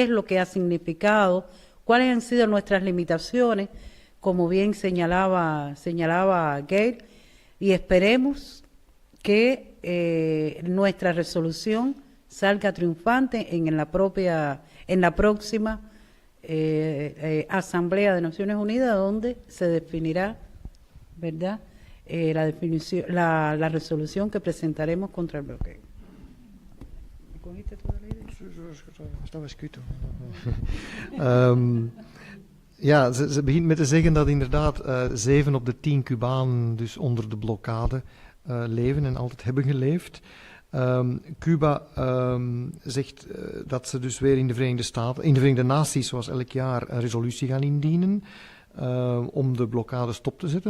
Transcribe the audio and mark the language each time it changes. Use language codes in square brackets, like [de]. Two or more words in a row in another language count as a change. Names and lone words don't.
[es] es lo que ha significado, cuáles han sido nuestras limitaciones, como bien señalaba Gail, y esperemos que nuestra resolución salga triunfante en la próxima Asamblea de Naciones Unidas, donde se definirá, ¿verdad?, la resolución que presentaremos contra el bloqueo. ¿Cogiste toda la idea? Estaba escrito. [nl] Ja, ze begint met te zeggen dat inderdaad 7 op de 10 Cubanen dus onder de blokkade leven en altijd hebben geleefd. Cuba zegt dat ze dus weer in de Verenigde Naties, zoals elk jaar, een resolutie gaan indienen om de blokkade stop te zetten.